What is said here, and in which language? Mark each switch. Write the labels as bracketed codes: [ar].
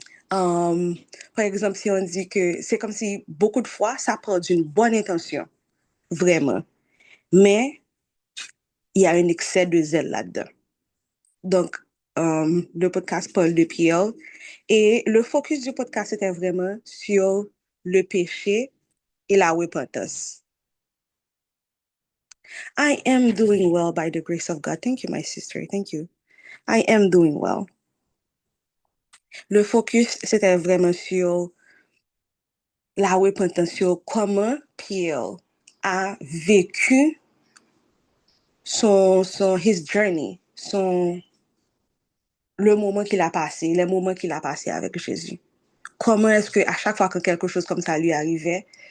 [fr] Um, Par exemple, si on dit que c'est comme si beaucoup de fois, ça part d'une bonne intention. Vraiment. Mais il y a un excès de zèle là-dedans. Donc, le podcast parle de Pierre. Et le focus du podcast était vraiment sur le péché et la repentance. [en] I am doing well by the grace of God. Thank you, my sister. Thank you. I am doing well. [fr] Le focus, c'était vraiment sur la repentance, sur comment Pierre a vécu [en] his journey, [fr] le moment qu'il a passé, les moments qu'il a passé avec Jésus. Comment est-ce que à chaque fois que quelque chose comme ça lui arrivait,